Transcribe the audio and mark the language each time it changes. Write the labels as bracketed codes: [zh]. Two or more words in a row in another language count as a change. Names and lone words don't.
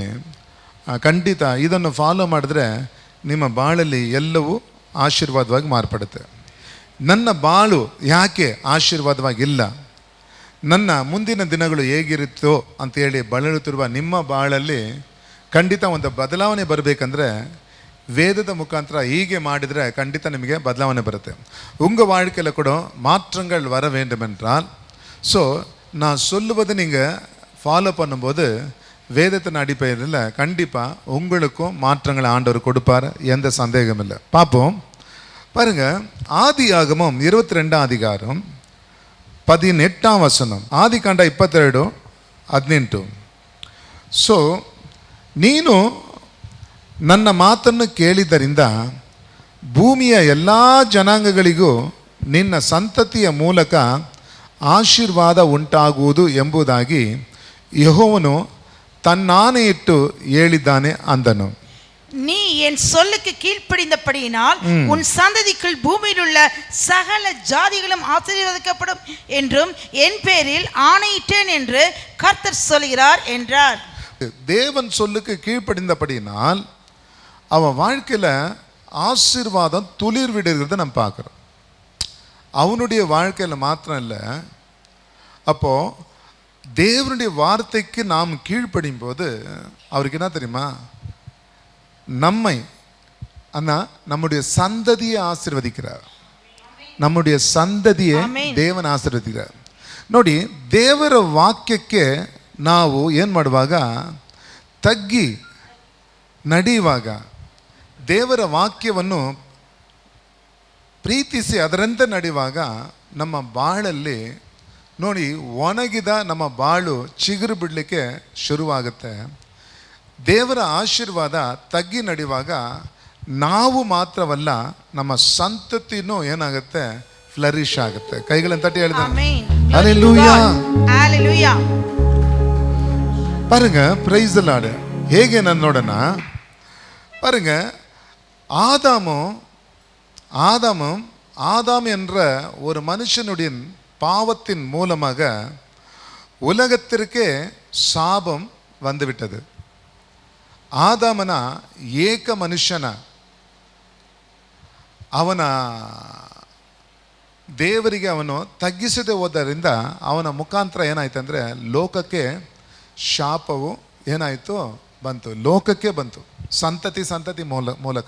[kn] ಖಂಡಿತ ಇದನ್ನು ಫಾಲೋ ಮಾಡಿದ್ರೆ ನಿಮ್ಮ ಬಾಳಲ್ಲಿ ಎಲ್ಲವೂ ಆಶೀರ್ವಾದವಾಗಿ ಮಾರ್ಪಡುತ್ತೆ. ನನ್ನ ಬಾಳು ಯಾಕೆ ಆಶೀರ್ವಾದವಾಗಿಲ್ಲ, ನನ್ನ ಮುಂದಿನ ದಿನಗಳು ಹೇಗಿರುತ್ತೋ ಅಂತೇಳಿ ಬಳಲುತ್ತಿರುವ ನಿಮ್ಮ ಬಾಳಲ್ಲಿ ಖಂಡಿತ ಒಂದು ಬದಲಾವಣೆ ಬರಬೇಕಂದ್ರೆ [ta] வேதத முகாந்திர [kn] ಹೀಗೆ ಮಾಡಿದರೆ ಖಂಡಿತ ನಿಮಗೆ ಬದಲಾವಣೆ ಬರುತ್ತೆ. [ta] உங்க வாழ்க்கையில கூட மாற்றங்கள் வர வேண்டும் என்றால், ஸோ நான் சொல்லுவதை நீங்கள் ஃபாலோ பண்ணும்போது வேதத்தின் அடிப்படையில் கண்டிப்பாக உங்களுக்கும் மாற்றங்களை ஆண்டவர் கொடுப்பார், எந்த சந்தேகம் இல்லை. பார்ப்போம் பாருங்க, ஆதியாகமம் 22ஆம் அதிகாரம் 18ஆம் வசனம். [kn] ஆதிகாಂಡ 22:18. ಸೊ ನೀನು ನನ್ನ ಮಾತನ್ನು ಕೇಳಿದ್ದರಿಂದ ಭೂಮಿಯ ಎಲ್ಲ ಜನಾಂಗಗಳಿಗೂ ನಿನ್ನ ಸಂತತಿಯ ಮೂಲಕ ಆಶೀರ್ವಾದ ಉಂಟಾಗುವುದು ಎಂಬುದಾಗಿ ಯೆಹೋವನು தன்னானையிட்டு ಹೇಳಿದ್ದಾನೆ ಅಂದನು. [ta] நீ என் சொல்லுக்கு கீழ்ப்படிந்தபடியினால் உன் சந்ததிக்குள் பூமியில் உள்ள சகல ஜாதிகளும் ஆசீர்வதிக்கப்படும் என்றும் என் பேரில் ஆணையிட்டேன் என்று கர்த்தர் சொல்கிறார் என்றார். தேவன் சொல்லுக்கு கீழ்ப்படிந்தபடியினால் அவன் வாழ்க்கையில் ஆசீர்வாதம் துளிர் விடுகிறத நம்ம பார்க்குறோம். அவனுடைய வாழ்க்கையில் மாத்திரம் இல்லை, அப்போது தேவனுடைய வார்த்தைக்கு நாம் கீழ்ப்படியும் போது அவருக்கு என்ன தெரியுமா, நம்மை அண்ணா நம்முடைய சந்ததியை ஆசீர்வதிக்கிறார். [kn] நம்முடைய ಸಂತತಿಯೇ ದೇವನ ಆಶೀರ್ವದಿಸಿದ್ದಾರೆ. ನೋಡಿ, ದೇವರ ವಾಕ್ಯಕ್ಕೆ ನಾವು ಏನು ಮಾಡುವಾಗ, ತಗ್ಗಿ ನಡೆಯುವಾಗ, ದೇವರ ವಾಕ್ಯವನ್ನು ಪ್ರೀತಿಸಿ ಅದರಂತೆ ನಡೆಯುವಾಗ ನಮ್ಮ ಬಾಳಲ್ಲಿ ನೋಡಿ ಒಣಗಿದ ನಮ್ಮ ಬಾಳು ಚಿಗುರು ಬಿಡಲಿಕ್ಕೆ ಶುರುವಾಗುತ್ತೆ. ದೇವರ ಆಶೀರ್ವಾದ ತಗ್ಗಿ ನಡೆಯುವಾಗ ನಾವು ಮಾತ್ರವಲ್ಲ, ನಮ್ಮ ಸಂತತಿನೂ ಏನಾಗುತ್ತೆ, ಫ್ಲರಿಶ್ ಆಗುತ್ತೆ. ಕೈಗಳನ್ನು ತಟ್ಟಿ ಹೇಳಿದ್ದಾರೆ ಹಲ್ಲೆಲೂಯಾ. [ta] பாருங்க, [en] praise the Lord. [kn] ಹೇಗೆ ನಾನು ನೋಡೋಣ. [ta] பாருங்க, ஆதாம் என்ற ஒரு மனுஷனுடைய பாவத்தின் மூலமாக உலகத்திற்கே சாபம் வந்துவிட்டது. [kn] ಆದಾಮನ ಏಕ ಮನುಷ್ಯನ ಅವನ ದೇವರಿಗೆ ಅವನು ತಗ್ಗಿಸದೆ ಹೋದ್ದರಿಂದ ಅವನ ಮುಖಾಂತರ ಏನಾಯ್ತು ಅಂದರೆ ಲೋಕಕ್ಕೆ ಶಾಪವು ಏನಾಯಿತು, ಬಂತು, ಲೋಕಕ್ಕೆ ಬಂತು, ಸಂತತಿ ಮೂಲಕ.